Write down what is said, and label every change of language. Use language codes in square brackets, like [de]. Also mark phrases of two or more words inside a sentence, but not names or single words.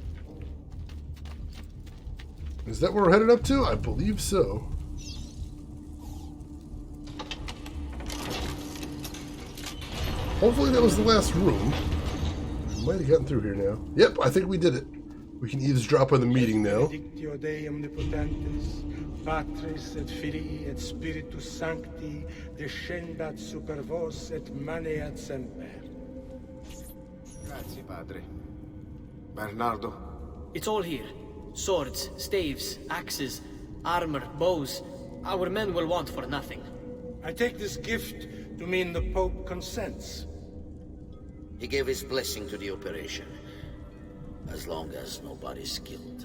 [en] Is that where we're headed up to? I believe so. Hopefully that was the last room. We might have gotten through here now. Yep, I think we did it. We can eavesdrop on the meeting now. [la] Benedictio Dei omnipotentis, Patris et Filii et Spiritus Sancti, descendat super vos et maneat semper. [it] Grazie, Padre. Bernardo? [en] It's all here. Swords, staves, axes, armor, bows. Our men will want for nothing. I take this gift to mean the Pope consents. He gave his blessing to the operation. As long as nobody's killed.